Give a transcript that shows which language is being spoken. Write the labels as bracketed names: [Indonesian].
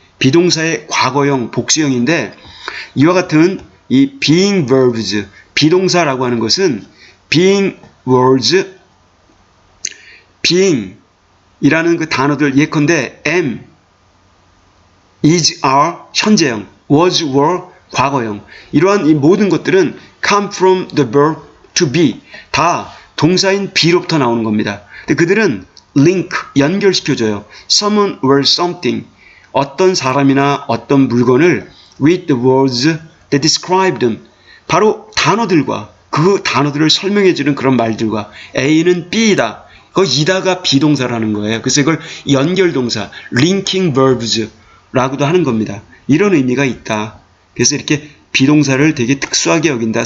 [Korean] 비동사의 과거형, 복수형인데 이와 같은 이 being verbs, 비동사라고 하는 것은 being words, being 이라는 그 단어들 예컨대 am, is, are, 현재형, was, were, 과거형. 이러한 이 모든 것들은 [English] come from the verb to be. [Korean] 다 동사인 be로부터 나오는 겁니다. 근데 그들은 link, 연결시켜줘요. [English] Someone or something. [Korean] 어떤 사람이나 어떤 물건을 [English] with the words that describe them. [Korean] 바로 단어들과 그 단어들을 설명해주는 그런 말들과 A는 B이다. 그 이다가 비동사라는 거예요. 그래서 이걸 연결동사, linking verbs라고도 하는 겁니다. 이런 의미가 있다. 그래서 이렇게 비동사를 되게 특수하게 여긴다.